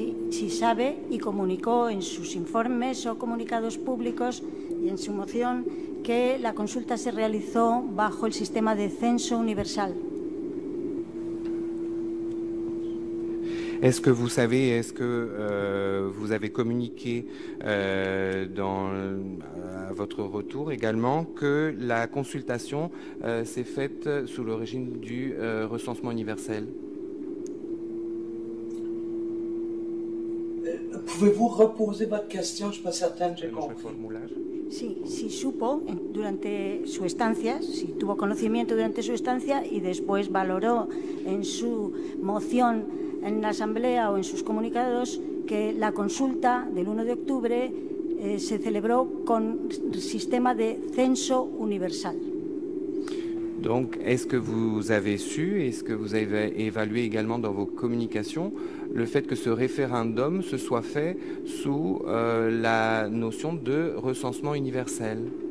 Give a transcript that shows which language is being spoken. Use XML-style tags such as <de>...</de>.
<es>si sabe y comunicó en sus informes o comunicados públicos y en su moción que la consulta se realizó bajo el sistema de censo universal.</es> <fr>Est-ce que vous savez, est-ce que vous avez communiqué à votre retour également que la consultation s'est faite sous le régime du recensement universel? Pouvez-vous reposer votre question? Je ne suis pas certaine que j'ai compris.</fr> <es>Sí, si supo durante su estancia, si tuvo conocimiento durante su estancia y después valoró en su moción en la Asamblea o en sus comunicados que la consulta del 1 de octubre se celebró con sistema de censo universal.</es> <fr>Donc, est-ce que vous avez su, est-ce que vous avez évalué également dans vos communications le fait que ce référendum se soit fait sous la notion de recensement universel?</fr>